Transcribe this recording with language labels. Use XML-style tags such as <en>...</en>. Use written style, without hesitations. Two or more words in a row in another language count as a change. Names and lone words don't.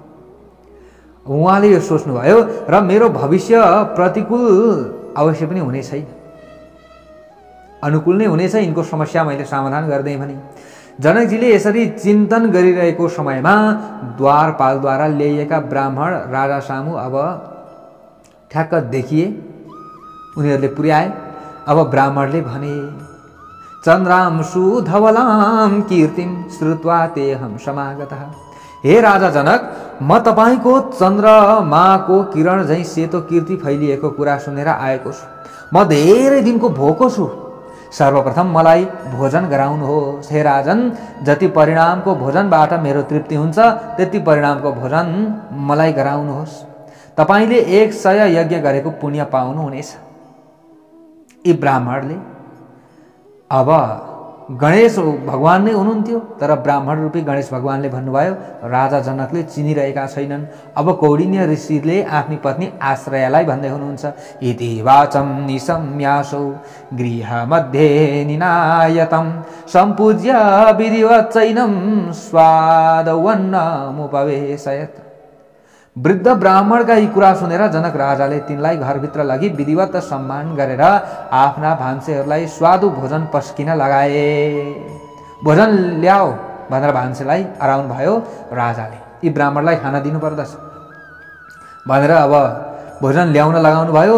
<ne>उहाँले यो सोच्नुभयो, र मेरो भविष्य प्रतिकूल अवश्य पनि हुने छैन, अनुकूल नै हुनेछ। यिनको समस्या मैले समाधान गर्दै भने। जनकजीले यसरी चिन्तन गरिरहेको समयमा द्वारपालद्वारा ल्याइएका ब्राह्मण राजा सामु अब ठ्याक्क देखिए। उनीहरूले पुर्याए। अब ब्राह्मणले भने,</ne> <sa>चन्द्रांशु धवलां कीर्तिं श्रुत्वा तेऽहं समागतः।</sa> <ne>हे राजा जनक, म तपाईको चन्द्रमाको किरण झैं सेतो कीर्ति फैलिएको कुरा सुनेर आएको छु। म धेरै दिनको भोको छु। सर्वप्रथम मलाई भोजन गराउनुहोस्। हे राजन, जति परिणामको भोजनबाट मेरो तृप्ति हुन्छ त्यति परिणामको भोजन मलाई गराउनुहोस्। तपाईले 100 यज्ञ गरेको पुण्य पाउनुहुनेछ। यी ब्राह्मणले अब गणेश भगवान नै हुनुहुन्थ्यो, तर ब्राह्मण रूपी गणेश भगवानले भन्नुभयो राजा जनकले चिनिरहेका छैनन्। अब कौडिन्य ऋषिले आफ्नी पत्नी आश्रयालाई भन्दै हुनुहुन्छ,</ne> <sa>इति वाचम निसम्यासौ गृहमध्ये निनायतम सम्पूज्य विधिवच्चैनं स्वादवन्नमुपवेशयत्।</sa> <ne>वृद्ध ब्राह्मणका यी कुरा सुनेर जनक राजाले तिनलाई घरभित्र लगी विधिवत सम्मान गरेर आफ्ना भान्सेहरूलाई स्वादु भोजन पस्किन लगाए। भोजन ल्याऊ भनेर भान्सेलाई अराउनु भयो राजाले। यी ब्राह्मणलाई खाना दिनुपर्दछ भनेर अब भोजन ल्याउन लगाउनु भयो।</ne>